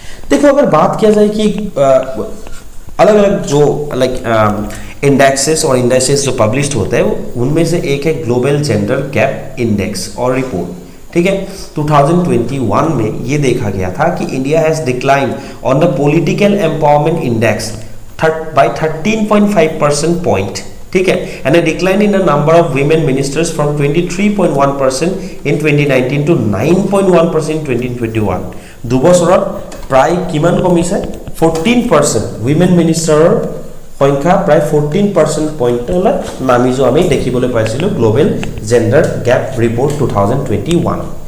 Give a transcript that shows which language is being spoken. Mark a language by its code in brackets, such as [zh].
[hi] देखो अगर बात किया जाए कि अलग अलग जो लाइक इंडेक्सेस और इंडेक्सेस जो पब्लिश्ड होते हैं उनमें से एक है ग्लोबल जेंडर गैप इंडेक्स और रिपोर्ट. ठीक है, 2021 में ये देखा गया था कि [en] India has decline on the political empowerment index by 13.5% point. ठीक है, and a decline in the number of women ministers from 23.1% in 2019 to 9.1% in 2021. [as] দুবছৰত প্ৰায় কিমান কমিছে 14%. women ministerৰ সংখ্যা প্ৰায় 14% পইণ্টলৈ নামি যোৱা আমি দেখিবলৈ পাইছিলোঁ গ্লোবেল জেণ্ডাৰ গেপ ৰিপৰ্ট 2021.